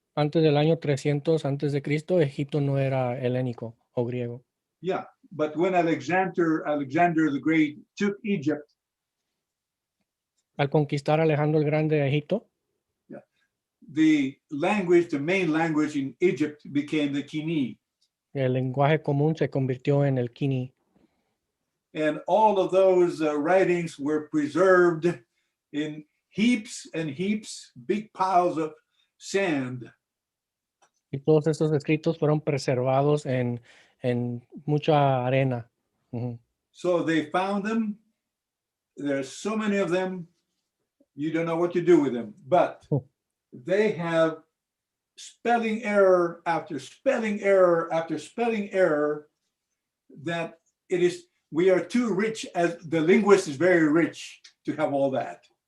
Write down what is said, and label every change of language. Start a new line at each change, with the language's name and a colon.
Spanish: Antes del año 300 antes de Cristo, Egipto no era helénico o griego.
English: Yeah, but when Alexander the Great took Egypt,
Spanish: Al conquistar Alejandro el Grande a Egipto,
English: the main language in Egypt became the KOINE.
Spanish: el lenguaje común se convirtió en el Kini.
English: And all of those writings were preserved in heaps and heaps, big piles of sand.
Spanish: Y todos estos escritos fueron preservados en mucha arena. Ujú.
English: So they found them. There's so many of them, you don't know what to do with them. But they have spelling error after spelling error after spelling error that we are too rich, as the linguist is very rich to have all that.